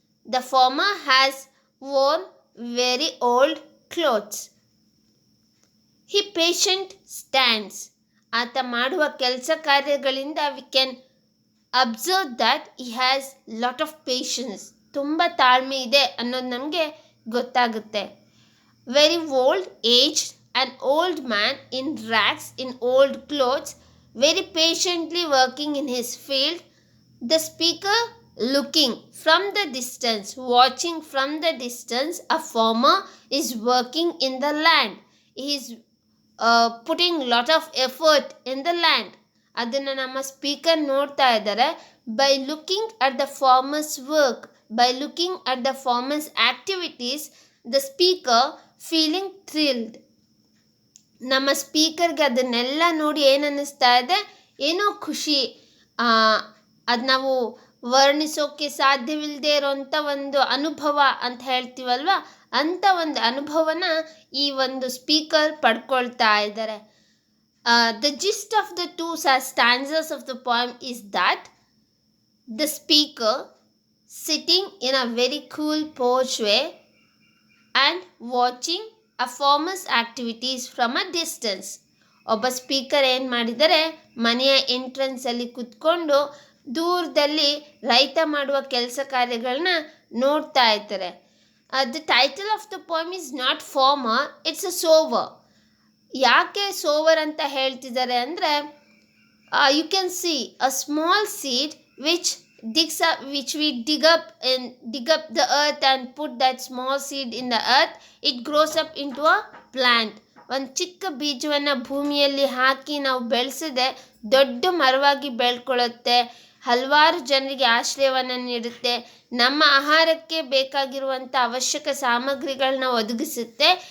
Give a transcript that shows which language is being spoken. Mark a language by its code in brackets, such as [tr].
[en] The farmer has worn very old clothes. He patient stands. [kn] ಆತ ಮಾಡುವ ಕೆಲಸ ಕಾರ್ಯಗಳಿಂದ [en] We can observe that he has lot of patience. [kn] ತುಂಬ ತಾಳ್ಮೆ ಇದೆ ಅನ್ನೋದು ನಮಗೆ ಗೊತ್ತಾಗುತ್ತೆ. [en] Very old, aged, an old man in rags, in old clothes, very patiently working in his field. The speaker looking from the distance, watching from the distance, a farmer is working in the land. He is putting lot of effort in the land. [kn] ಅದನ್ನು ನಮ್ಮ speaker ನೋಡ್ತಾ ಇದ್ದಾರೆ. [en] By looking at the farmer's work, by looking at the farmer's activities, the speaker feeling thrilled. [kn] ನಮ್ಮ ಸ್ಪೀಕರ್ಗೆ ಅದನ್ನೆಲ್ಲ ನೋಡಿ ಏನು ಅನ್ನಿಸ್ತಾ ಇದೆ, ಏನೋ ಖುಷಿ. ಅದು ನಾವು ವರ್ಣಿಸೋಕ್ಕೆ ಸಾಧ್ಯವಿಲ್ಲದೆ ಇರೋಂಥ ಒಂದು ಅನುಭವ ಅಂತ ಹೇಳ್ತೀವಲ್ವ, ಅಂಥ ಒಂದು ಅನುಭವನ ಈ ಒಂದು ಸ್ಪೀಕರ್ ಪಡ್ಕೊಳ್ತಾ ಇದ್ದಾರೆ. [en] The gist of the two stanzas of the poem is that the speaker sitting in a very cool porch way and watching a farmer's activities from a distance. [kn] ಒಬ್ಬ ಸ್ಪೀಕರ್ ಏನು ಮಾಡಿದರೆ, ಮನೆಯ ಎಂಟ್ರೆನ್ಸಲ್ಲಿ ಕುತ್ಕೊಂಡು ದೂರದಲ್ಲಿ ರೈತ ಮಾಡುವ ಕೆಲಸ ಕಾರ್ಯಗಳನ್ನ ನೋಡ್ತಾ ಇರ್ತಾರೆ. [en] The title of the poem is not farmer, it's a sower. [kn] ಯಾಕೆ ಸೋವರ್ ಅಂತ ಹೇಳ್ತಿದ್ದಾರೆ ಅಂದರೆ, [en] You can see a small seed which we dig up the earth and put that small seed in the earth, it grows up into a plant. [kn] ಒಂದು ಚಿಕ್ಕ ಬೀಜವನ್ನು ಭೂಮಿಯಲ್ಲಿ ಹಾಕಿ ನಾವು ಬೆಳೆಸಿದೆ, ದೊಡ್ಡ ಮರವಾಗಿ ಬೆಳ್ಕೊಳ್ಳುತ್ತೆ, ಹಲವಾರು ಜನರಿಗೆ ಆಶ್ರಯವನ್ನು ನೀಡುತ್ತೆ, ನಮ್ಮ ಆಹಾರಕ್ಕೆ ಬೇಕಾಗಿರುವಂಥ ಅವಶ್ಯಕ ಸಾಮಗ್ರಿಗಳನ್ನ ಒದಗಿಸುತ್ತೆ.